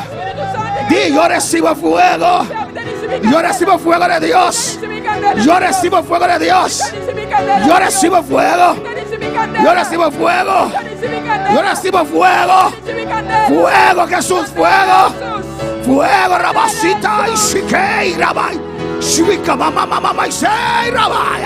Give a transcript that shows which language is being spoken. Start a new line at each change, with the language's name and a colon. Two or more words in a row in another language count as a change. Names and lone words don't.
Spanish: Di, yo recibo fuego, yo recibo fuego de Dios, yo recibo fuego de Dios, Yo recibo fuego. Yo recibo fuego. Yo recibo fuego. Fuego, Jesús, fuego. Fuego, Rabasita y Shikei, Rabai. Shwika, mama, mama, y sei, Rabaya.